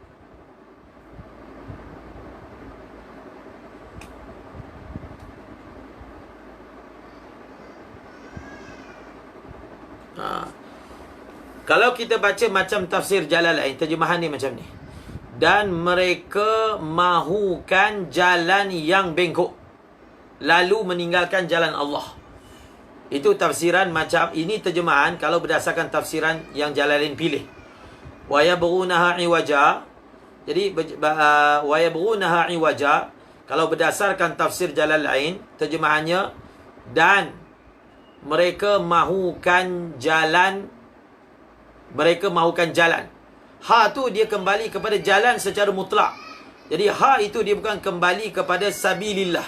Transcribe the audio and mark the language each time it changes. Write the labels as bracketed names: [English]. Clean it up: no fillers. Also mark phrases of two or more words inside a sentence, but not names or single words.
[Malay] Kalau kita baca macam tafsir Jalalain, terjemahan ni macam ni. Dan mereka mahukan jalan yang bengkok, lalu meninggalkan jalan Allah. Itu tafsiran macam ini, terjemahan kalau berdasarkan tafsiran yang Jalalain pilih. [Arabic] ويبغونها عوجا. Jadi ويبغونها عوجا, [Malay] kalau berdasarkan tafsir Jalalain, terjemahannya dan mereka mahukan jalan. Ha tu dia kembali kepada jalan secara mutlak. Jadi ha itu dia bukan kembali kepada sabilillah.